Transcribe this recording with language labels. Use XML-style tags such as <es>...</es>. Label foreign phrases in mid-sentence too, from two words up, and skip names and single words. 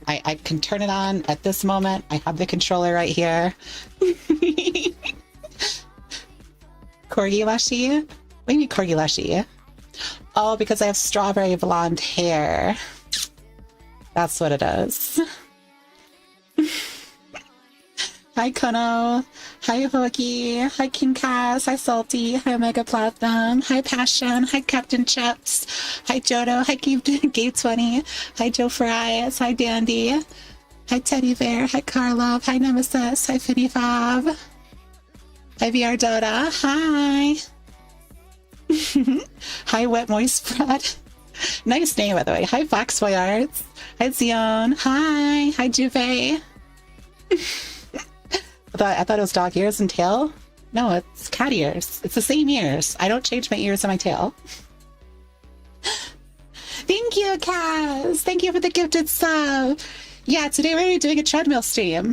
<en>I can turn it on at this moment. I have the controller right here. Corgi Lushy? What do you mean Corgi Lushy? Oh, because I have strawberry blonde hair. That's what it is. Hi Kono. Hi Hookie. Hi King Kaz. Hi Salty. Hi Omega Platinum. Hi Passion. Hi Captain Chips. Hi Jodo. Hi Gabe20. Hi Joe Fries. Hi Dandy. Hi Teddy Bear. Hi Karlov. Hi Nemesis. Hi Finny Fob. Hi VR Dota. Hi. Hi Wet Moist Bread. Nice name, by the way. Hi Foxboy Arts. Hi Zion. Hi. Hi Juve. I thought it was dog ears and tail. No, it's cat ears. It's the same ears. I don't change my ears and my tail. Thank you, Kaz. Thank you for the gifted sub. Yeah, today we're doing a treadmill stream.</en>